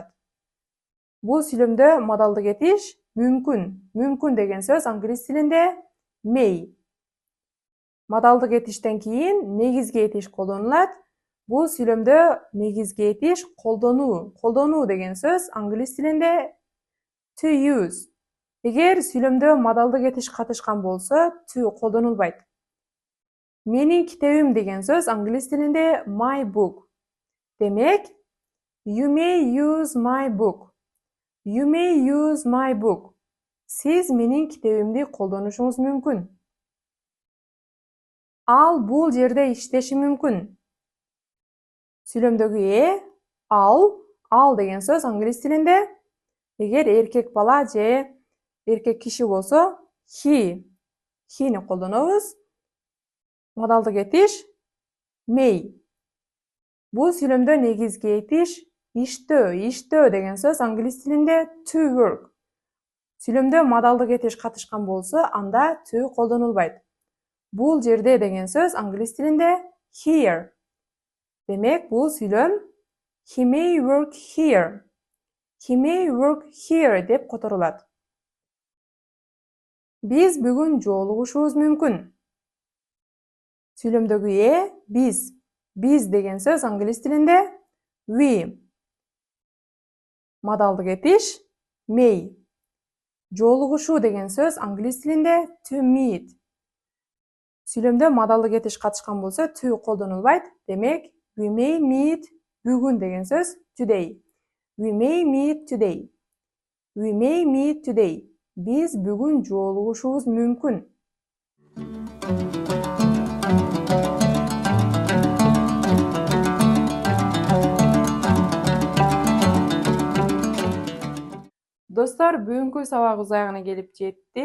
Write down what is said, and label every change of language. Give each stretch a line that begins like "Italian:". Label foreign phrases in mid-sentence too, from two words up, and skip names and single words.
Kyrgyz: Бул сүйлөмдө модалдык этиш мүмкүн. Мүмкүн деген сөз англис тилинде may. Модалдык этиштен кийин негизги этиш колдонулат. Бул сүйлөмдө негизги этиш колдонуу. Колдонуу деген сөз англис тилинде
English: to use.
Kyrgyz: Эгер сүйлөмдө модалдык этиш катышкан болсо, to колдонулбайт. Менин китебим деген сөз англис тилинде
English: my book. Демек, you may use my book. You may use my book.
Kyrgyz: Сиз менин китебимди колдонушуңуз мүмкүн. Ал бул жерде иштеши мүмкүн. Сүйлөмдөгү ал деген сөз англис тилинде эгер эркек бала же эркек киши болсо, he'ни колдонобуз. Модалдык этиш may. Бул сүйлөмдө негизги этиш иштөө деген сөз англис тилинде
English: to work.
Kyrgyz: Сүйлөмдө модалдык этиш катышкан болсо, анда to колдонулбайт. Бул жерде деген сөз англис тилинде here. Демек, бул сүйлөм
English: he may work here. He may work here
Kyrgyz: деп которулат. Биз бүгүн жолугушубуз мүмкүн. Сүйлөмдөгү биз. Биз деген сөз англис тилинде we. Модалдык этиш may. Жолугушуу деген сөз англис тилинде
English: to meet.
Kyrgyz: Сүйлөмдө модалдык этиш катышкан болсо, to колдонулбайт. Демек,
English: we may meet
Kyrgyz: бүгүн деген сөз
English: today. We may meet today. We may meet today.
Kyrgyz: Биз бүгүн жолугушубуз мүмкүн. Достор, бүгүнкү сабагыбыз аягына келип жетти.